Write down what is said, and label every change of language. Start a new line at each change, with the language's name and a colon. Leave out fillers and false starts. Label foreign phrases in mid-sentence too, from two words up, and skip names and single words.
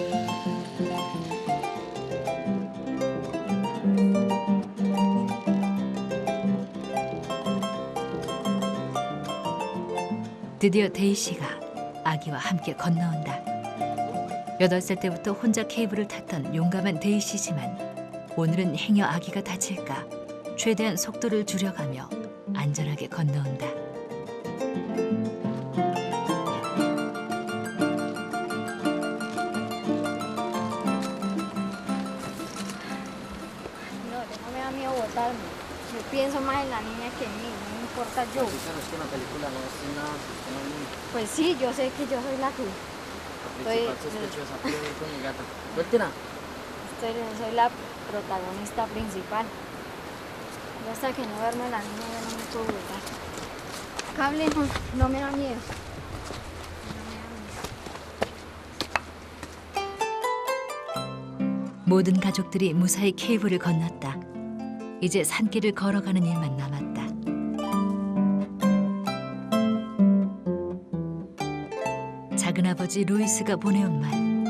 Korean: 드디어 데이시가 아기와 함께 건너온다. 8살 때부터 혼자 케이블을 탔던 용감한 데이시지만 오늘은 행여 아기가 다칠까 최대한 속도를 줄여가며 안전하게 건너온다.
Spanish: No, no me da miedo botarme. Yo pienso más en la niña que en mí, no me importa yo. Es que en la película no es nada, Pues sí, yo sé que yo soy la que principal sospechosa, pero con mi gata. Suéltela. soy la protagonista principal. Yo hasta que no duerme la niña yo no me puedo botar. Cable no me da miedo.
Korean: 모든 가족들이 무사히 케이블을 건넜다. 이제 산길을 걸어가는 일만 남았다. 작은아버지 루이스가 보내온 말.